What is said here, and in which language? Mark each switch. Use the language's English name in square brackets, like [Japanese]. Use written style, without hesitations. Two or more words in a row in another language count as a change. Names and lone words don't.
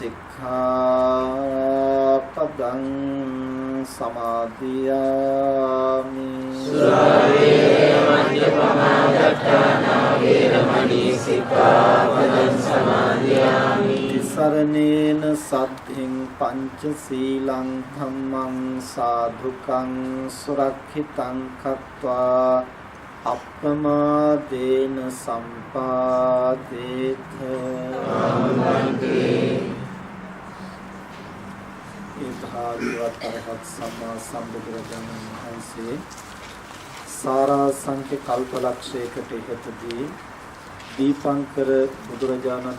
[Pali] සික්ඛාපදං සමාදියාමි සරණේන සද්ධින් පංචශීලං ධම්මං සාධුකං සුරක්ෂිතං කତ୍වා අප්පමාදේන සම්පාදේත [Sinhala] ඊතාවවත් අරහත් සම්මා සම්බුදුරජාණන් වහන්සේ සාරාංශක කල්පලක්ෂයකට ඉහතදී දීපංකර බුදුරජාණන්